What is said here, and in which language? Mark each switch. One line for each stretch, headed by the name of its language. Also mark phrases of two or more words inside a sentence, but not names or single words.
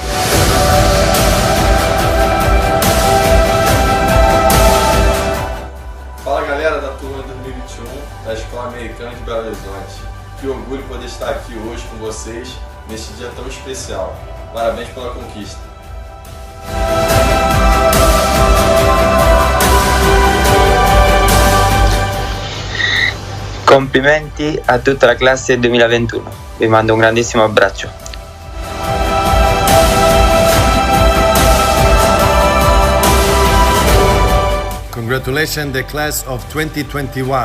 Portuguese: Fala galera da turma 2021 da Escola Americana de Belo Horizonte. Que orgulho poder estar aqui hoje com vocês neste dia tão especial. Parabéns pela conquista.
Italian: Complimenti a tutta la classe 2021. Vi mando un grandissimo abbraccio.
English: Congratulations, the class of 2021.